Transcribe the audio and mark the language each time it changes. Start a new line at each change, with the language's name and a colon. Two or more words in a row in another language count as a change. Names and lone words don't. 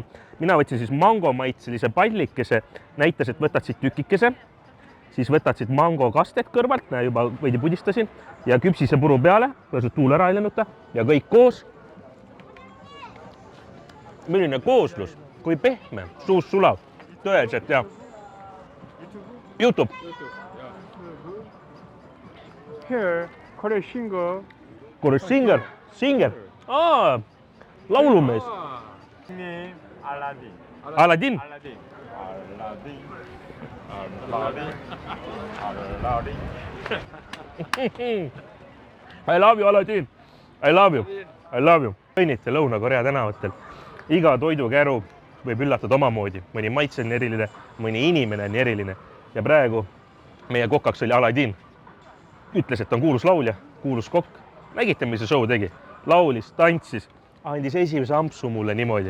Estonian: Mina võtsin siis mangomaitselise pallikese, näitas, et võtad siit tükikese, siis võtad siit mango kastet kõrvalt, näe juba võidi pudistasin ja küpsise puru peale, lasud tuul ära lennuta ja kõik koos. Milline kooslus, kui pehme, suus sulav, tõeliselt ja YouTube.
English: Here, Korea singer. Korea singer, singer. Laulumees. Name Aladdin. Aladdin. Aladdin. Aladdin. Aladdin. Aladdin. I love you, Aladdin. I love you. I love you.
Estonian: Õnnite Lõuna-Korea tänavatel. Iga toidukäru võib üllatada omamoodi. Mõni maitse on eriline, mõni inimene on eriline. Ja praegu meie kokaks oli Aladdin. Ütles, et on kuulus laulja, kuulus kokk. Nägite, mis see show tegi? Laulis, tantsis, andis esimese ampsu mulle niimoodi.